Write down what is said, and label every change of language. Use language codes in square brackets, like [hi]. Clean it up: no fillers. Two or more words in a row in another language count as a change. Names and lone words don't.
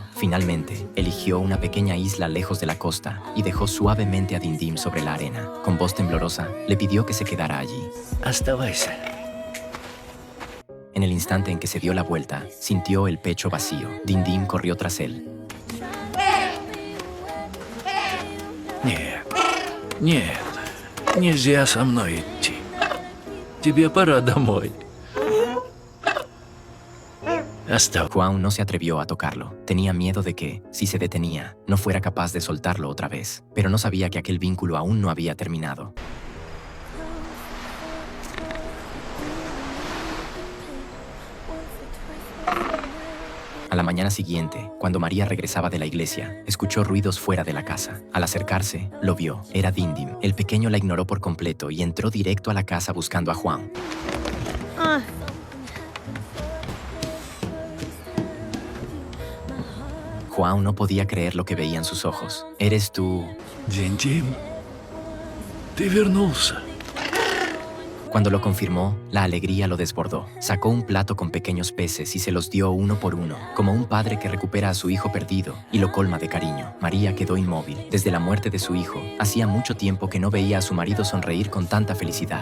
[es] Finalmente, eligió una pequeña isla lejos de la costa y dejó suavemente a Dindim sobre la arena. Con voz temblorosa, le pidió que se quedara allí. [ru] Оставайся. [es] En el instante en que se dio la vuelta, sintió el pecho vacío. Dindim corrió tras él. [ru] Нет, нет, нельзя со мной идти. Тебе пора домой. Оставь. [es] João no se atrevió a tocarlo. Tenía miedo de que, si se detenía, no fuera capaz de soltarlo otra vez. Pero no sabía que aquel vínculo aún no había terminado. A la mañana siguiente, cuando María regresaba de la iglesia, escuchó ruidos fuera de la casa. Al acercarse, lo vio. Era Dindim. El pequeño la ignoró por completo y entró directo a la casa buscando a João. João no podía creer lo que veían sus ojos. ¿Eres tú? [ru] Динdim, ты вернулся. [es] Cuando lo confirmó, la alegría lo desbordó. Sacó un plato con pequeños peces y se los dio uno por uno, como un padre que recupera a su hijo perdido y lo colma de cariño. María quedó inmóvil. Desde la muerte de su hijo, hacía mucho tiempo que no veía a su marido sonreír con tanta felicidad.